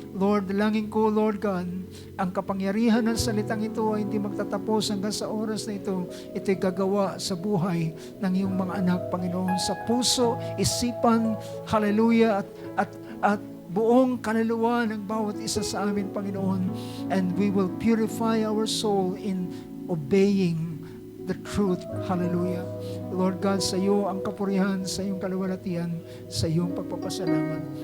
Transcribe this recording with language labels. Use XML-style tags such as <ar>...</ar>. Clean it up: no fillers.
<tl>Lord, dalangin ko, Lord God, ang kapangyarihan ng salitang ito ay hindi magtatapos hanggang sa oras na ito. Ito'y gagawa sa buhay ng iyong mga anak, Panginoon, sa puso, isipan, hallelujah, at buong kaluluwa ng bawat isa sa amin, Panginoon.</tl> <en>And we will purify our soul in obeying the truth. Hallelujah.</en> <tl>Lord God, sa iyo ang kapurihan, sa iyong kaluwalhatian, sa iyong pagpapasalamat.</tl>